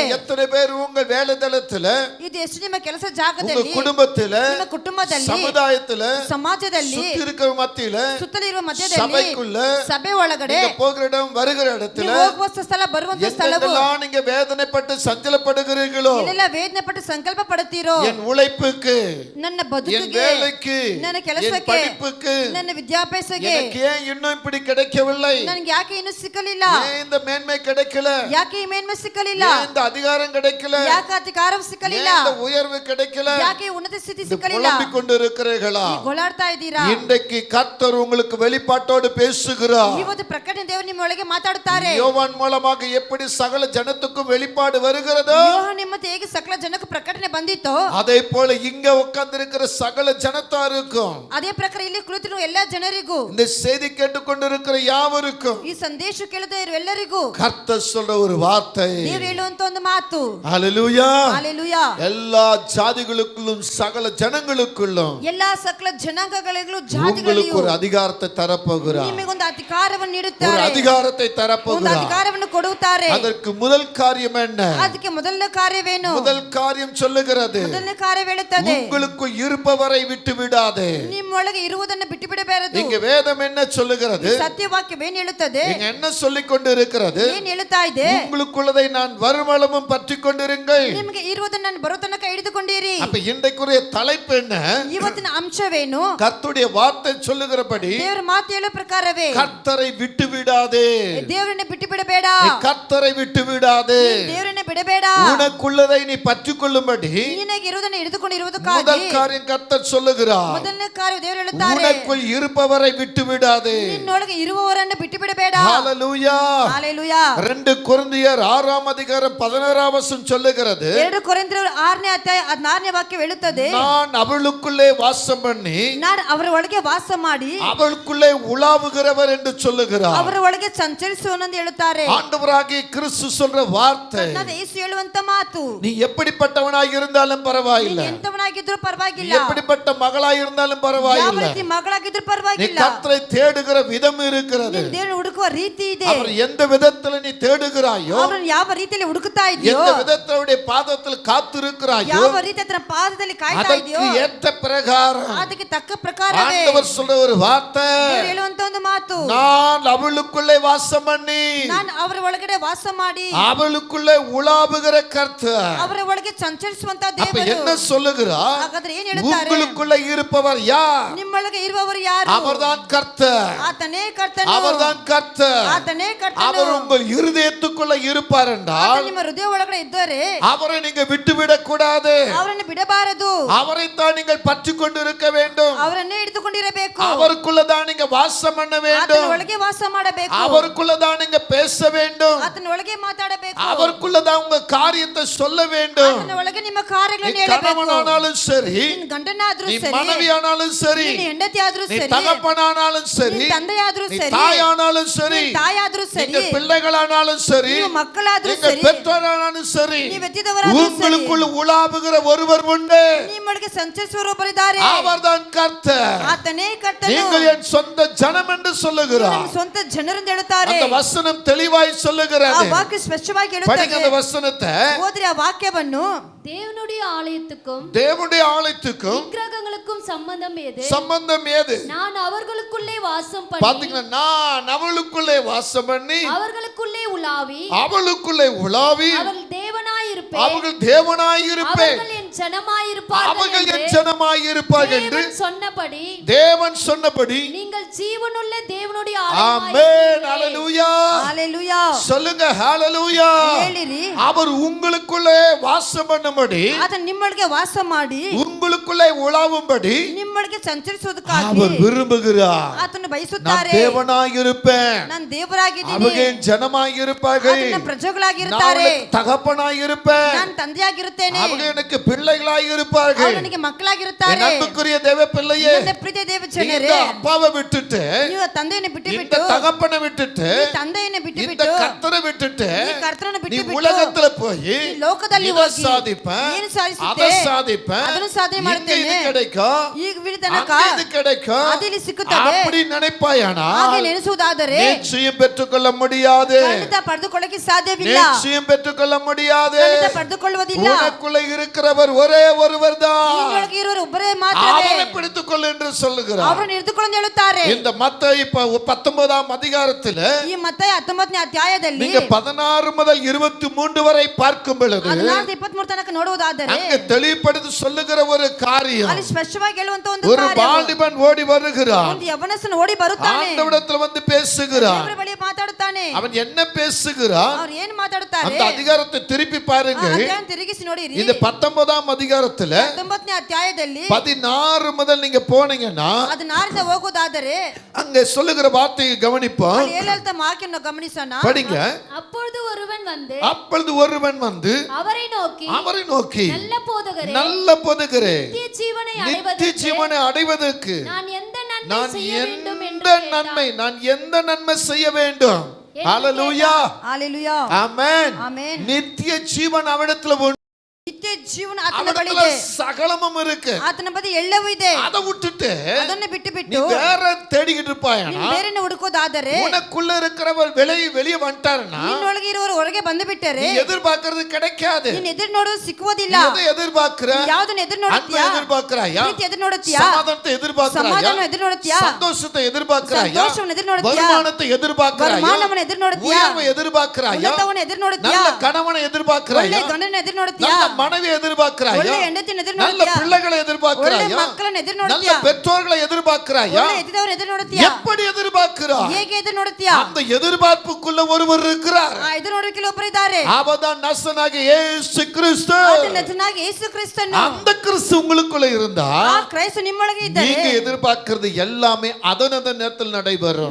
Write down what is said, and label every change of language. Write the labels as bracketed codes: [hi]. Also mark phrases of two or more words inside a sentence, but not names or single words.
[ta] எத்தனை பேர் உங்கள் வேலைதளத்துல, [kn] ಇದು ಎಷ್ಟು ನಿಮ್ಮ ಕೆಲಸ [ta] உங்க [kn] ಜಾಗದಲ್ಲಿ, [ta] குடும்பத்துல, [kn] ನಿಮ್ಮ ಕುಟುಂಬದಲ್ಲಿ, [ta] சமுதாயத்துல, [kn] ಸಮಾಜದಲ್ಲಿ, [ta] சுத்தி இருக்கிற மத்தியில, [kn] ಸುತ್ತಲಿರುವ ಮಧ್ಯದಲ್ಲಿ, [ta] சபைக்குள்ள, [kn] ಸಭೆ ಒಳಗಡೆ, [ta] நீங்க போகிற இடம் வருகிற இடத்துல, [kn] ನೀವು ಹೋಗುವ ಸ್ಥಳ ಬರುವಂತ ಸ್ಥಳವು, [ta] எங்கெல்லாம் நீங்க வேதனைப்பட்டு சஞ்சலப்படுகிறீர்களோ, [kn] ಎಲ್ಲೆಲ್ಲ ವೇದನೆ ಪಟ್ಟು ಸಂಕಲ್ಪ ಪಡುತ್ತೀರೋ, [ta] என் உழைப்புக்கு, [kn] ನನ್ನ [ta] என் [kn] ಬದುಕಿಗೆ, [ta] வேலைக்கு, [kn] ನನ್ನ [ta] என் [kn] ಕೆಲಸಕ್ಕೆ, [ta] படிப்புக்கு, [kn] ನನ್ನ ವಿದ್ಯಾಭ್ಯಾಸಕ್ಕೆ [ta] எனக்கு ஏன் இன்னும் இப்படி கிடைக்கவில்லை, [kn] ನನಗೆ ಯಾಕೆ ಇನ್ನೂ ಸಿಕ್ಕಲಿಲ್ಲ, [ta] ஏன் இந்த மேன்மை கிடைக்கல, [kn] ಯಾಕೆ ಈ ಮೇನ್ಮೆ ಸಿಕ್ಕಲಿಲ್ಲ, [ta] ஏன் இந்த அதிகாரம் கிடைக்கல, [kn] ಯಾಕೆ ಅಧಿಕಾರವು ಸಿಕ್ಕಲಿಲ್ಲ, [ta] ஏன் இந்த உயர்வு கிடைக்கல, [kn] ಯಾಕೆ ಉನ್ನತ ಸ್ಥಿತಿ [ta] இது [kn] ಸಿಕ್ಕಲಿಲ್ಲ, [ta] புலம்பிக் கொண்டிருக்கிறீர்களா? [kn] ನೀವು ಗೋಳಾಡ್ತಾ ಇದ್ದೀರಾ? [ta] இன்றைக்கு கர்த்தர் உங்களுக்கு வெளிப்பாட்டோடு பேசுகிறார். [kn] ಇವತ್ತು ಪ್ರಕಟಣೆ ದೇವರು ನಿಮ್ಮ ಒಳಗೆ ಮಾತಾಡುತ್ತಾರೆ. [ta] யோவான் மூலமாக எப்படி சகல ஜனத்துக்கும் வெளிப்பாடு வருகிறதோ, [kn] ಯೋಹಾನ ಮತ್ತೆ ಹೇಗೆ ಸಕಲ ಜನಕ್ಕೆ ಪ್ರಕಟಣೆ ಬಂದಿತ್ತೋ, [ta] அதே போல இங்க உட்கார்ந்திருக்கிற சகல ஜனத்தாருக்கும், [kn] ಅದೇ ಪ್ರಕಾರ ಇಲ್ಲಿ ಕುಳಿತಿರುವ ಎಲ್ಲಾ ಜನರಿಗೂ, [ta] இந்த செய்தி கேட்டுக்கொண்டிருக்கிற யாவருக்கும் [kn] ಈ ಸಂದೇಶ ಕೇಳುತ್ತಾ ಇರುವ ಎಲ್ಲರಿಗೂ [ta] கர்த்தர் சொல்ற ஒரு வார்த்தை, [kn] ದೇವರು ಹೇಳುವಂತ ಒಂದು ಮಾತು, [ta] ஹல்லேலூயா, [kn] ಹಲ್ಲೆಲೂಯಾ, [ta] எல்லா ஜாதிகளுக்குள்ளும் சகல ஜனங்களுக்குள்ளும் [kn] ಎಲ್ಲಾ ಸಕಲ ಜನಾಂಗಗಳಿಗೂ [ta] உங்களுக்கு [kn] ಜಾತಿಗಳಿಗೂ [ta] ஒரு அதிகாரத்தை தரப்போகிறார். [kn] ನಿಮಗೊಂದು ಅಧಿಕಾರವನ್ನು [ta] ஒரு [kn] ನೀಡುತ್ತಾರೆ, [ta] அதிகாரத்தை [kn] ಒಂದು [ta] தரப்போகிறார். [kn] ಅಧಿಕಾರವನ್ನು ಕೊಡುತ್ತಾರೆ. [ta] அதற்கு முதல் காரியம் என்ன? [kn] ಅದಕ್ಕೆ ಮೊದಲನೇ ಕಾರ್ಯವೇನು? [ta] முதல் காரியம் சொல்லுகிறது, [kn] ಮೊದಲನೇ ಕಾರ್ಯ ಹೇಳುತ್ತದೆ, [ta] உங்களுக்குள் இருப்பவரை விட்டு விடாதே. [kn] ನಿಮ್ಮೊಳಗೆ ಇರುವುದನ್ನು ಬಿಟ್ಟು ಬಿಡಬಾರದು. [ta] இங்க வேதம் என்ன சொல்லுகிறது? [kn] ಸತ್ಯವಾಕ್ಯವೇನು ಹೇಳುತ್ತದೆ? [ta] இங்க என்ன சொல்லிக் கொண்டிருக்கிறது? [kn] ಏನ್ ಹೇಳುತ್ತಾ ಇದೆ? [ta] உங்களுக்குள்ளதை நான் வருமளவும் பற்றி கொண்டிருங்கள். [kn] ನಿಮಗೆ ಇರುವುದನ್ನು ನಾನು ಬರೋ ತನಕ ಹಿಡಿದುಕೊಂಡಿರಿ. [ta] அப்ப இன்றைக்குரிய தலைப்பு என்ன? [kn] ಇವತ್ತಿನ ಅಂಶವೇನು? [ta] கர்த்தருடைய வார்த்தை சொல்லுகிறபடி [kn] ದೇವರ ಮಾತು ಹೇಳೋ ಪ್ರಕಾರವೇ [ta] கர்த்தரை விட்டு விடாதே. [kn] ದೇವರನ್ನ ಬಿಟ್ಟು ಬಿಡಬೇಡ, [ta] நீ கர்த்தரை விட்டு விடாதே. [kn] ದೇವರನ್ನ ಬಿಡಬೇಡ. [ta] உனக்குள்ளதை நீ பற்றி கொள்ளும்படி [kn] ನಿನಗೆ ಇರುವುದನ್ನು [ta] முதல் [kn] ಹಿಡಿದುಕೊಂಡಿರುವುದಕ್ಕಾಗಿ [ta] காரியம் கர்த்தர் சொல்லுகிறார், [kn] ಮೊದಲನೇ ಕಾರ್ಯ ದೇವರು ಹೇಳುತ್ತಾರೆ, [ta] உனக்குள் இருப்பவரை விட்டு விடாதே. [kn] ನಿನ್ನೊಳಗೆ ಇರುವವರನ್ನು ಬಿಟ್ಟು ಬಿಡಬೇಡ. [ta] ஹல்லேலூயா. [kn] ಹಲ್ಲೆಲೂಯಾ. [ta] 2 கொரிந்தியர் 6 அதிகாரம் 16 வசனம் சொல்லுகிறது, [kn] 2 ಕೊರಿಂಥರು 6ನೇ ಅಧ್ಯಾಯ 16ನೇ ವಾಕ್ಯ ಹೇಳುತ್ತದೆ, [ta] நான் அவளுக்குள்ளே வாசம் பண்ணி [kn] ನಾನು ಅವರ ಒಳಗೆ ವಾಸ ಮಾಡಿ [ta] அவளுக்குள்ளே உலாவுகிறவர் என்று சொல்லுகிறார். [kn] ಅವರ ಒಳಗೆ ಸಂಚರಿಸುವನೆಂದು ಹೇಳುತ್ತಾರೆ. [ta] ஆண்டவராகிய கிறிஸ்து சொல்ற வார்த்தை, [kn] ಕರ್ತನಾದ ಯೇಸು ಹೇಳುವಂತ ಮಾತು, [ta] நீ எப்படிப்பட்டவனாய் இருந்தாலும் பரவாயில்லை, [kn] ನೀನು ಎಂತವನಾಗಿದ್ರೂ [ta] நீ [kn] ಪರವಾಗಿಲ್ಲ, [ta] எப்படிப்பட்ட மகளாய் இருந்தாலும் [kn] ಯಾವ [ta] பரவாயில்லை, [kn] ರೀತಿ ಮಗಳಾಗಿದ್ರೂ [ta] நீ [kn] ಪರವಾಗಿಲ್ಲ, [ta] கர்த்தரை தேடுகிற விதம் இருக்கிறது. [kn] ನೀನು ದೇವರನ್ನು ಹುಡುಕುವ ರೀತಿ ಇದೆ. [ta] அவர் எந்த விதத்துல நீ தேடுகிறாயோ, [kn] ಅವರನ್ನು ಯಾವ ರೀತಿಯಲ್ಲಿ ಹುಡುಕುತ್ತಾ ಇದೆಯೋ, [ta] எந்த விதத்தோட பாதத்தில் காத்திருக்கிறாயோ, [kn] ಯಾವ ರೀತಿ ಅದರ ಪಾದದಲ್ಲಿ ಕಾಯ್ತಾ ಇದೆಯೋ, [ta] அதற்கு ஏற்ற பிரகாரம் [kn] ಅದಕ್ಕೆ ತಕ್ಕ ಪ್ರಕಾರವೇ [ta] ஆண்டவர் சொல்ற ஒரு வார்த்தை, [kn] ದೇವರು ಹೇಳುವಂತ ಒಂದು ಮಾತು, [ta] நான் அவளுக்குள்ளே வாசம் பண்ணி [kn] ನಾನು ಅವರ ಒಳಗಡೆ ವಾಸ ಮಾಡಿ [ta] அவளுக்குள்ளே உலாவுகிற கர்த்தர். [kn] ಅವರ ಒಳಗೆ ಸಂಚರಿಸುವಂತ [ta] அப்ப [kn] ದೇವರು. [ta] என்ன சொல்லுகிறார்? [kn] ಹಾಗಾದ್ರೆ ಏನ್ ಹೇಳ್ತಾರೆ? [ta] உங்களுக்குள்ளே இருப்பவர் யார்? [kn] ನಿಮ್ಮೊಳಗೆ ಇರುವವರು ಯಾರು? [ta] அவர்தான் கர்த்தர். [kn] ಆತನೇ ಕರ್ತನು, [ta] அவர்தான் கர்த்தர். [kn] ಆತನೇ ಕರ್ತನು. [ta] அவர் உங்கள் இருதயத்துக்குள்ள இருப்பார் என்றால் [kn] ಆತ ನಿಮ್ಮ ಹೃದಯ ಒಳಗಡೆ ಇದ್ದರೆ [ta] அவரை நீங்க விட்டுவிடக் கூடாது. [kn] ಅವರನ್ನು ಬಿಡಬಾರದು, [ta] அவரைத்தான் நீங்கள் பற்றி கொண்டிருக்க வேண்டும். [kn] ಅವರನ್ನೇ ಹಿಡಿದುಕೊಂಡಿರಬೇಕು, [ta] அவருக்குள்ளதான் நீங்க வாசம் பண்ண [kn] ಆತನ [ta] வேண்டும். [kn] ಒಳಗೆ ವಾಸ ಮಾಡಬೇಕು, [ta] அவருக்குள்ளதான் நீங்க பேச வேண்டும். [kn] ಆತನ ಒಳಗೆ ಮಾತಾಡಬೇಕು, [ta] அவருக்குள்ளதான் உங்க காரியத்தை சொல்ல வேண்டும். [kn] ಆತನ ಒಳಗೆ ನಿಮ್ಮ [ta] நீ [kn] ಕಾರ್ಯಗಳನ್ನು ಹೇಳಬೇಕು. [ta] கணவனானாலும் சரி, [kn] ನಿನ್ನ ಗಂಡನಾದ್ರೂ [ta] நீ [kn] ಸರಿ, [ta] மனைவியானாலும் சரி, [kn] ನಿನ್ನ ಹೆಂಡತಿ ಆದ್ರೂ [ta] நீ [kn] ಸರಿ, [ta] தகப்பனானாலும் சரி, [kn] ನಿನ್ನ ತಂದೆಯಾದ್ರೂ [ta] நீ [kn] ಸರಿ, [ta] தாயானாலும் சரி, [kn] ನಿನ್ನ ತಾಯಾದ್ರೂ ಸರಿ, [ta] நீங்க பிள்ளைகளானாலும் சரி, [kn] ನೀವು ಮಕ್ಕಳಾದ್ರೂ [ta] நீங்க [kn] ಸರಿ, [ta] பெற்றோரானாலும் சரி, [kn] ನೀವು ಎತ್ತಿದವರಾದ್ರೂ ಸರಿ, [ta] உங்களுக்குள் உலாவுகிற ஒருவர் உண்டு. [kn] ನಿಮ್ಮೊಳಗೆ ಸಂಚರಿಸುವವರಿದ್ದಾರೆ, [ta] அவர்தான் கர்த்தர். [kn] ಆತನೇ ಕರ್ತನು. [ta] நீங்கள் என் சொந்த ஜனம் என்று சொல்லுகிறார். [kn] ನಿಮ್ಮ ಸ್ವಂತ ಜನರೆಂದು ಹೇಳುತ್ತಾರೆ. [ta] அந்த வசனம் தெளிவாய் [kn] ಆ [ta] சொல்லுகிறது. [kn] ವಾಕ್ಯ ಸ್ಪಷ್ಟವಾಗಿ [ta] படிங்க [kn] ಹೇಳುತ್ತದೆ. [ta] அந்த வசனத்தை. [kn] ಓದ್ರಿ ಆ ವಾಕ್ಯವನ್ನು. [ta] தேவனுடைய ஆலயத்துக்கும் தேவனுடைய ஆலயத்துக்கும் விக்கிரகங்களுக்கும் சம்பந்தம் ஏது? சம்பந்தம் ஏது? நான் அவர்களுக்குள்ளே வாசம் பண்ணி பாத்தீங்களா, நான் அவளுக்குள்ளே வாசம் பண்ணி அவர்களுக்குள்ளே உலாவி அவளுக்குள்ளே உலாவி அவர்கள் தேவனாய் இருப்பேன், அவர்கள் தேவனாய் இருப்பேன். அவர்கள் என் ஜனமாயிருப்பார்கள் அவர்கள் என்று என் ஜனமாயிருப்பார்கள் என்று தேவன் சொன்னபடி தேவன் சொன்னபடி நீங்கள் ஜீவனுள்ள தேவனுடைய ஆமென். ஹalleluya. ஹalleluya. சொல்லுங்க ஹalleluya. [kn] ಹೇಳಿರಿ, [ta] அவர் உங்களுக்குள்ளே வாசம் பண்ணும்படி, [kn] ಆತನು ನಿಮ್ಮೊಳಗೆ ವಾಸ ಮಾಡಿ [ta] உங்களுக்குள்ளே உலாவும்படி [kn] ನಿಮ್ಮೊಳಗೆ ಸಂಚರಿಸುವುದಕ್ಕಾಗಿ [ta] அவர் விரும்புகிறார். [kn] ಆತನು [ta] நான் [kn] ಬಯಸುತ್ತಾರೆ. [ta] தேவனாயிருப்பேன், [kn] ನಾನು ದೇವರಾಗಿದ್ದೀನಿ, [ta] அவங்க என் ஜனமாயிருப்பார்கள், [kn] ಆತನ [ta] நான் [kn] ಪ್ರಜೆಗಳಾಗಿರುತ್ತಾರೆ, [ta] அவளுக்கு தகப்பனாயிருப்பேன், [kn] ನಾನು ತಂದೆಯಾಗಿರುತ್ತೇನೆ, [ta] அவங்க எனக்கு பிள்ளைகளாயிருப்பார்கள். [kn] ಅವರು ನನಗೆ [ta] என் [kn] ಮಕ್ಕಳಾಗಿರುತ್ತಾರೆ. [ta] அன்புக்குரிய தேவ பிள்ளையே, [kn] ನನ್ನ ಪ್ರೀತಿಯ ದೇವ [ta] இந்த [kn] ಜನರೇ, [ta] அப்பாவை விட்டுட்டு, [kn] ನೀವು ತಂದೆಯನ್ನು ಬಿಟ್ಟು [ta] இந்த [kn] ಬಿಟ್ಟು, [ta] தகப்பனை விட்டுட்டு, [kn] ಈ ತಂದೆಯನ್ನು ಬಿಟ್ಟು [ta] இந்த [kn] ಬಿಟ್ಟು, [ta] கர்த்தரை விட்டுட்டு [kn] ಈ ಕರ್ತನನ್ನು [ta] நீ [kn] ಬಿಟ್ಟು ಬಿಟ್ಟು [ta] உலகத்துல போய் [kn] ಈ ಲೋಕದಲ್ಲಿ [ta] இதை [kn] ಹೋಗಿ [ta] சாதிப்பேன், [kn] ಏನು ಸಾಧಿಸುತ್ತೆ, [ta] அதை சாதிப்பேன், [kn] ಅದನ್ನು ಸಾಧನೆ [ta] இங்க [kn] ಮಾಡುತ್ತೇನೆ, [ta] இது கிடைக்கும், [kn] ಈಗ ವಿಳಿತನಕ [ta] அங்க இது கிடைக்கும், [kn] ಅದು ಇಲ್ಲಿ ಸಿಕ್ಕುತ್ತದೆ, [ta] அப்படி நினைப்பாயானா [kn] ಹಾಗೆ ನೆನೆಸುವುದಾದರೆ [ta] நிச்சயம் பெற்றுக்கொள்ள முடியாது. [kn] ಖಂಡಿತ ಪಡೆದುಕೊಳ್ಳಕ್ಕೆ ಸಾಧ್ಯವಿಲ್ಲ, [ta] நிச்சயம் பெற்றுக்கொள்ள முடியாது. [kn] ಖಂಡಿತ ಪಡೆದುಕೊಳ್ಳುವುದಿಲ್ಲ. [ta] உனக்குள்ள இருக்கிறவர் ஒரே ஒருவர் தான், [kn] ನಿಮ್ಮೊಳಗೆ ಇರುವರು ಒಬ್ಬರೇ ಮಾತ್ರವೇ, [ta] அவரை பிடித்துக்கொள் என்று சொல்லுகிறார். [kn] ಅವರನ್ನು ಹಿಡಿದುಕೊಂಡು ಹೇಳುತ್ತಾರೆ. [ta] இந்த மத்தேயு 19ஆம் அதிகாரத்துல [kn] ಈ ಮತ್ತಾಯ 19ನೇ ಅಧ್ಯಾಯದಲ್ಲಿ [ta] நீங்க 16 முதல் 23 வரை பார்க்கும் பொழுது [kn] 16-23 ತನಕ ನೋಡುವುದಾದರೆ [ta] அங்க தெளிவுபடுத்தி சொல்லுகிற ஒரு காரியம், [kn] ಅಲ್ಲಿ ಸ್ಪಷ್ಟವಾಗಿ ಹೇಳುವಂತ ಒಂದು [ta] ஒரு [kn] ಕಾರ್ಯ, [ta] வாலிபன் ஓடி வருகிறான், [kn] ಒಂದು ಯವನಸ್ಥನು ಓಡಿ ಬರುತ್ತಾನೆ, [ta] ஆண்டவரிடத்துல வந்து பேசுகிறான். [kn] ದೇವರ ಬಳಿ ಮಾತಾಡುತ್ತಾನೆ. [ta] அவன் என்ன பேசுகிறான்? [kn] ಅವರು ಏನು ಮಾತಾಡುತ್ತಾರೆ? [ta] அந்த அதிகாரத்தை திருப்பி பாருங்க. [kn] ಅಧ್ಯಾಯ ತಿರುಗಿಸಿ ನೋಡಿರಿ. [ta] இந்த 19ஆம் அதிகாரத்துல [kn] 19ನೇ ಅಧ್ಯಾಯದಲ್ಲಿ [ta] 16 முதல் நீங்க போனீங்கன்னா [kn] ಅದು ನಾರಿಂದ ಹೋಗುವುದಾದರೆ [ta] அங்க சொல்லுகிற வார்த்தையை கவனிப்போம். [kn] ಅಲ್ಲಿ ಹೇಳುತ್ತ ವಾಕ್ಯವನ್ನು ಗಮನಿಸೋಣ. [ta] படிங்க. அப்பொழுது ஒருவன் வந்து அப்பொழுது ஒருவன் வந்து அவரை நோக்கி நல்ல போதகரே, நித்திய ஜீவனை நித்திய ஜீவனை அடைவதற்கு நான் எந்த நன்மை நான் செய்ய வேண்டும் எந்த என்று நன்மை நான் எந்த நன்மை செய்ய வேண்டும்? ஹalleluya. ஹalleluya. ஆமென். ஆமென். நித்திய ஜீவன் அவரிடத்துல உண்டு. [kn] ನಿತ್ಯ ಜೀವನ ಆತನ ಬಳಿ [ta] அவரிடத்துல [kn] ಇದೆ, [ta] சகலமும் இருக்கு. [kn] ಆತನ ಬಳಿ ಎಲ್ಲವೂ ಇದೆ. [ta] அதை விட்டுட்டு [kn] ಅದನ್ನು ಬಿಟ್ಟು [ta] நீ [kn] ಬಿಟ್ಟು [ta] வேற தேடிக்கிட்டு இருப்பாயனா, [kn] ನೀನು ಬೇರೆನೆ ಹುಡುಕೋದಾದರೆ [ta] உனக்குள்ள இருக்கிறவர் வெளியே வந்துட்டாருன்னா [kn] ನಿನ್ನೊಳಗೆ ಇರುವವರು ಹೊರಗೆ ಬಂದು ಬಿಟ್ಟರೆ [ta] நீ எதிர்பார்க்கிறது கிடைக்காது. [kn] ನೀನು ಎದುರು ನೋಡೋದು ಸಿಕ್ಕುವುದಿಲ್ಲ. [ta] நீ எதை எதிர்பார்க்கிற? [kn] ಯಾವುದನ್ನು ಎದುರು [ta] அன்பை [kn] ನೋಡುತ್ತೀಯಾ? [ta] எதிர்பார்க்கிறாயா? [kn] ಪ್ರೀತಿ ಎದುರು ನೋಡುತ್ತೀಯಾ? [ta] சமாதானத்தை எதிர்பார்க்கிறாயா? [kn] ಸಮಾಧಾನ ಎದುರು ನೋಡುತ್ತೀಯಾ? [ta] சந்தோஷத்தை எதிர்பார்க்கிறாயா? [kn] ಸಂತೋಷವನ್ನು ಎದುರು ನೋಡುತ್ತೀಯಾ? [ta] வருமானத்தை எதிர்பார்க்கிறாயா? [kn] வருமாನವನ್ನು ಎದುರು ನೋಡುತ್ತೀಯಾ? [ta] உயர்வை எதிர்பார்க்கிறாயா? [kn] ಉನ್ನತವನ್ನು ಎದುರು ನೋಡುತ್ತೀಯಾ? [ta] நல்ல கணவனை [kn] ಒಳ್ಳೆ [ta] எதிர்பார்க்கிறாயா? [kn] ಗಂಡನ ಎದುರು ನೋಡುತ್ತೀಯಾ? [ta] நல்ல மனைவி எதிர்பார்க்கிறாயா? [kn] ಒಳ್ಳೆ ಹೆಂಡತಿಯನ್ನು ಎದುರು [ta] நல்ல [kn] ನೋಡುತ್ತೀಯಾ? [ta] பிள்ளைகளை [kn] ಒಳ್ಳೆ [ta] எதிர்பார்க்கிறாயா? [kn] ಮಕ್ಕಳನ್ನು ಎದುರು [ta] நல்ல [kn] ನೋಡುತ್ತೀಯಾ? [ta] பெற்றோர்களை எதிர்பார்க்கிறாயா? [kn] ಒಳ್ಳೆ ಎತ್ತಿದವರನ್ನು ಎದುರು ನೋಡುತ್ತೀಯಾ? [ta] எப்படி எதிர்பார்க்கிறாய்? [kn] ಹೇಗೆ ಎದುರು ನೋಡುತ್ತೀಯಾ? [ta] அந்த எதிர்பார்ப்புக்குள்ள ஒருவர் இருக்கிறார். [kn] ಆ ಎದುರು ನೋಡುವಿಕೆಯಲ್ಲಿ ಒಬ್ಬರು ಇದ್ದಾರೆ. [ta] அவர்தான் நசனாகிய இயேசு கிறிஸ்து. [kn] ಆತನ ಹೆಸರಾಗಿ ಯೇಸು ಕ್ರಿಸ್ತನು. [ta] அந்த கிறிஸ்து உங்களுக்குள்ள இருந்தா [kn] ಆ ಕ್ರೈಸ್ತ ನಿಮ್ಮೊಳಗೆ ಇದ್ದರೆ [ta] நீங்க எதிர்பார்க்கிறது எல்லாமே அதனத நேரத்தில் நடைபெறும்.